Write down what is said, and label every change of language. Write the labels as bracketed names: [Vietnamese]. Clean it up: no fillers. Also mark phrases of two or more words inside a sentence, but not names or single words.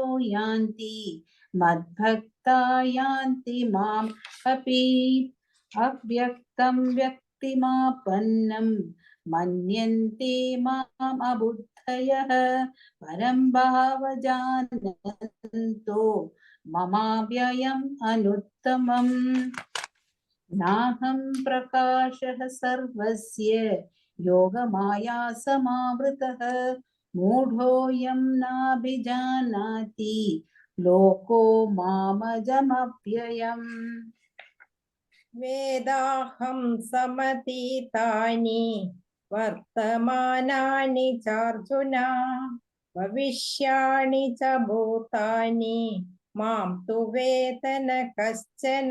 [Sanskrit] यान्ति मद्भक्ता यान्ति माम् अपि अव्यक्तं व्यक्तिमापन्नं मन्यन्ते माम् अबुद्धयः परं भावजानन्तो ममाव्ययम् अनुत्तमम् नाहं प्रकाशः सर्वस्य योगमाया समावृतः മൂഢോയം നാഭിജാനാതി ലോകോ മാമജമപ്യയം. വേദാഹം സമതീതാനി വർത്തമാനാനി ചാർജുന ഭവിഷ്യാണി ച ഭൂതാനി മാം തു വേദന കശ്ചന.